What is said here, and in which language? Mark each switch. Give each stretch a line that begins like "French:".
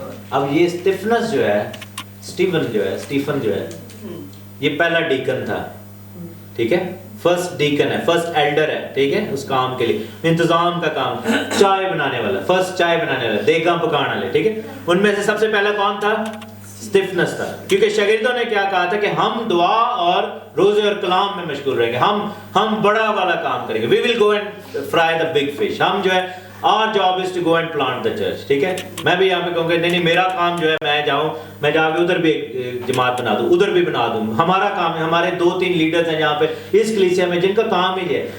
Urdu: اب یہ اسٹیفنس جو ہے, اسٹیفن جو ہے یہ پہلا ڈیکن تھا, ٹھیک ہے, فرسٹ ڈیکن ہے, فرسٹ ایلڈر ہے, ٹھیک ہے, اس کام کے لیے انتظام کا کام, چائے بنانے والا, فرسٹ چائے بنانے والا, دیگاں پکانے والے, ٹھیک ہے. ان میں سے سب سے پہلا کون تھا؟ اسٹیفنس تھا. کیونکہ شاگردوں نے کیا کہا تھا کہ ہم دعا اور روزے اور کلام میں مشغول رہیں گے, ہم بڑا والا کام کریں گے.
English: we will go and fry the big fish.
Urdu: ہم جو ہے
English: our job is to go and plant the church, ٹھیک ہے.
Urdu: میں بھی یہاں پہ کہوں گا نہیں میرا کام جو ہے میں جاؤں, میں جا کے ادھر بھی جماعت بنا دوں, ادھر بھی بنا دوں. ہمارا کام ہے, ہمارے 2-3 لیڈرز ہیں یہاں پہ اس کلیسیا میں جن کا کام ہی ہے.